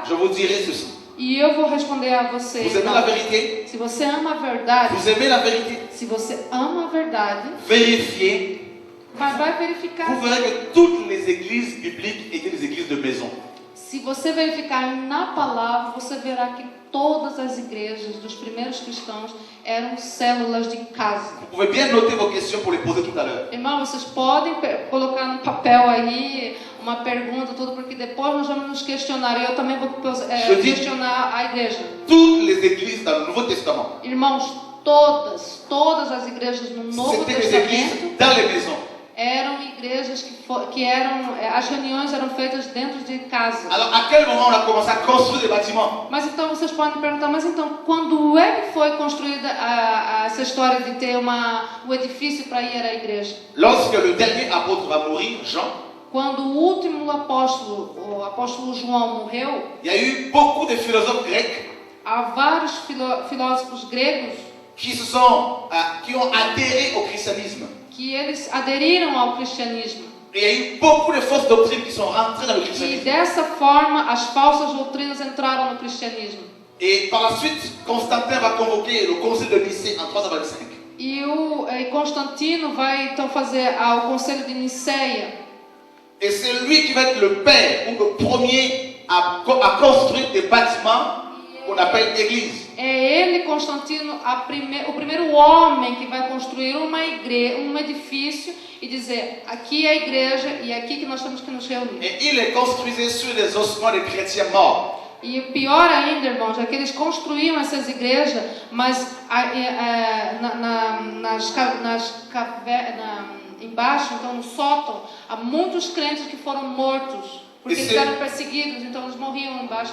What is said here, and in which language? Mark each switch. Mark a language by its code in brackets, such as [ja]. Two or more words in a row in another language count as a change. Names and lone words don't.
[fr] Je vous dirai ceci. [pt] E eu vou responder a você. [fr] Vous aimez la vérité? [pt] Se você ama a verdade, [fr] Vous aimez la vérité? [pt] se você ama a verdade, [fr] Vérifiez. [pt] vai verificar. [fr] Vous verrez que toutes les églises bibliques étaient des églises de maison. [pt] Se você verificar na palavra, você verá que todas as igrejas dos primeiros cristãos eram células de casa. [fr] Vous pouvez bien noter vos questions pour les poser tout à l'heure. [pt] Irmão, vocês podem colocar no papel aí uma pergunta, tudo, porque depois nós vamos nos questionar. E eu também vou questionar a igreja. [fr] Toutes les églises dans le Nouveau Testament, [pt] Irmãos, todas as igrejas no Novo [fr] c'était des églises [pt] Testamento [fr] dans les maisons. [pt] eram igrejas que eram, as reuniões eram feitas dentro de casa. [fr] Alors, à quel moment on a commencé à construire des bâtiments? [pt] Mas então vocês podem perguntar, mas então quando é que foi construída essa história de ter um edifício para ir à igreja? [fr] Lorsque le dernier apôtre va mourir, Jean, [pt] Quando o último apóstolo, o apóstolo João, morreu, [fr] il y a eu beaucoup de philosophes grecs [pt] há vários filósofos gregos [fr] qui ont adhéré au christianisme. [pt] que eles aderiram ao cristianismo. [fr] Et il y a eu beaucoup de fausses doctrines qui sont rentrées dans le [pt] E [fr] christianisme. [pt] dessa forma as falsas doutrinas entraram no cristianismo. [fr] Et par la suite, Constantin va convoquer le conseil de Nicée en 325. [pt] E Constantino vai então fazer ao conselho de Niceia. [fr] Et c'est lui qui va être le père ou le premier à construire des bâtiments qu'on appelle église. [pt] É ele, Constantino, o primeiro homem que vai construir um edifício e dizer, aqui é a igreja e é aqui que nós temos que nos reunir. [fr] Et il les construisait sur les ossements des chrétiens morts. [pt] E o pior ainda, irmãos, é que eles construíam essas igrejas, mas embaixo, então no sótão, há muitos crentes que foram mortos Porque E eles se- eram perseguidos, então eles morriam embaixo